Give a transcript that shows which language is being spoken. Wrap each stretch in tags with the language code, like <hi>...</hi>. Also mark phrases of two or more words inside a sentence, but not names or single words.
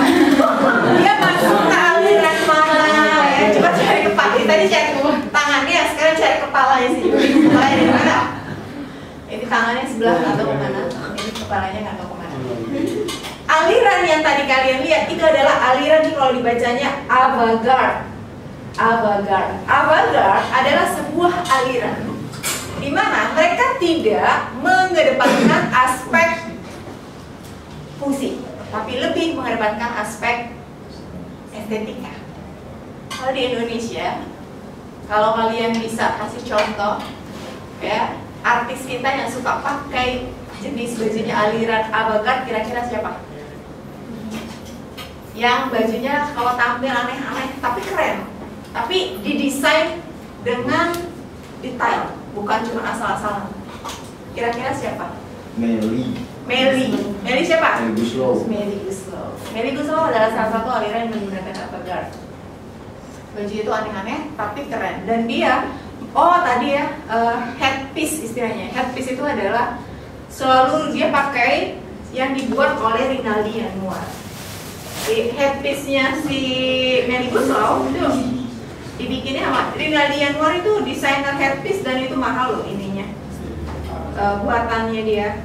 <id>Dia masuk ke aliran mana ya? Coba cari kepala. Tadi cari tangannya, sekarang cari kepalanya sih. Kepalanya di mana? Ini tangannya sebelah atau kemana? Ini kepalanya nggak tahu kemana. Aliran yang tadi kalian lihat itu adalah aliran ini kalau dibacanya avant-garde. Avant-garde. Avant-garde adalah sebuah aliran di mana mereka tidak mengedepankan aspek fungsi, tapi lebih mengedepankan aspek estetika. Kalau di Indonesia, kalau kalian bisa kasih contoh, ya, artis kita yang suka pakai jenis bajunya aliran avant-garde, kira-kira siapa? Yang bajunya kalau tampil aneh-aneh tapi keren, tapi didesain dengan detail, bukan cuma asal-asalan. Kira-kira siapa? Melly siapa? Melly Guslow adalah salah satu aliran yang menggunakan avant-garde. Baju itu aneh-aneh tapi keren, dan dia tadi ya, headpiece istilahnya. Headpiece itu adalah selalu dia pakai yang dibuat oleh Rinaldi Januar. Headpiece-nya si Melly Guslow itu dibikinnya sama Rinaldi Januar, itu desainer headpiece dan itu mahal loh ininya, buatannya dia.</id>